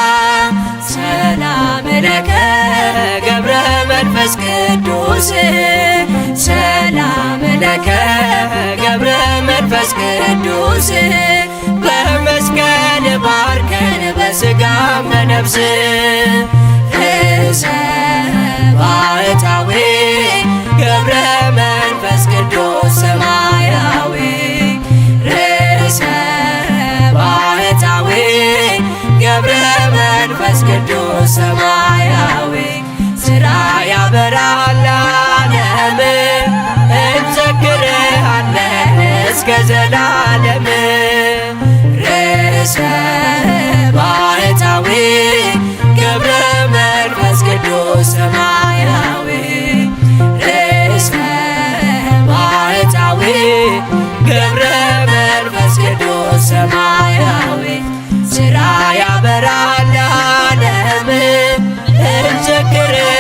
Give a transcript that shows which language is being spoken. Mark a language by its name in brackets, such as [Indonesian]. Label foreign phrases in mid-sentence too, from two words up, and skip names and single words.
[Geez] ሰላም ለከ ገብረ መንፈስ ቅዱስ ሰላም ለከ ገብረ መንፈስ ቅዱስ [Amharic] በመስቀል ባርከን በሥጋም በነፍስ ርእሰ ባሕታዊ ገብረ መንፈስ ቅዱስ ሰማያዊ ርእሰ ባሕታዊ ገብረ መንፈስ ቅዱስ ሰማያዊ ሥራ ያበራል ለዓለም እንዘክርሃለን እስከ ዘላለም። ርእሰ ባሕታዊ ገብረ መንፈስ ቅዱስ ሰማያዊ ርእሰ ባሕታዊ ገብረ መንፈስ ቅዱስ ሰማያዊ ሥራ ያበራል ለዓለም እንዘክር